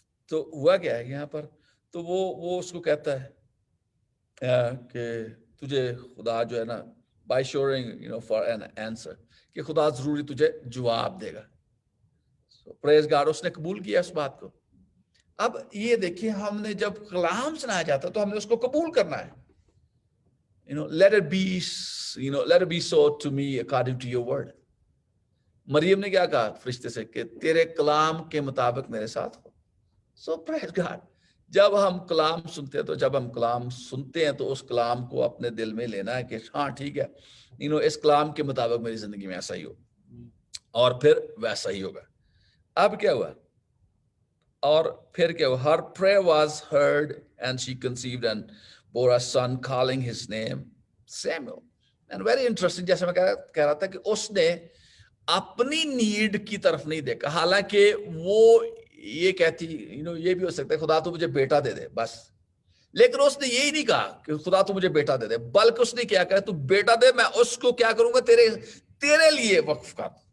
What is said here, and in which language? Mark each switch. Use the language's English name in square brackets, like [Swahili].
[Hindi] तो हुआ क्या है यहाँ पर? तो वो उसको कहता है कि तुझे खुदा जो है ना, [English] by shoring for an answer, [Hindi] कि खुदा जरूरी तुझे जवाब देगा। प्रेज गॉड, उसने कबूल किया उस बात को। अब ये देखिए, हमने जब कलाम सुनाया जाता तो हमने उसको कबूल करना है। [English] let it be so to me according to your word. [Hindi] Maryam ने क्या कहा फरिश्ते से कि तेरे कलाम के मुताबिक मेरे साथ हो। सो प्रेज गॉड, जब हम कलाम सुनते हैं, तो जब हम कलाम सुनते हैं तो उस कलाम को अपने दिल में लेना है कि हाँ ठीक है, इस कलाम के मुताबिक मेरी जिंदगी में ऐसा ही हो, और फिर वैसा ही होगा। अब क्या हुआ? और फिर क्या हुआ? [English] Her prayer was heard and she conceived and bore a son, calling his name Samuel. And very interesting, [Hindi] जैसे मैं कह रहा था कि उसने अपनी नीड की तरफ नहीं देखा। हालांकि वो ये कहती, ये भी हो सकता है खुदा तो मुझे बेटा दे दे बस, लेकिन उसने यही नहीं कहा कि खुदा तो मुझे बेटा दे दे, बल्कि उसने क्या कहा, तू बेटा दे, मैं उसको क्या करूंगा, तेरे लिए वक्फ कर।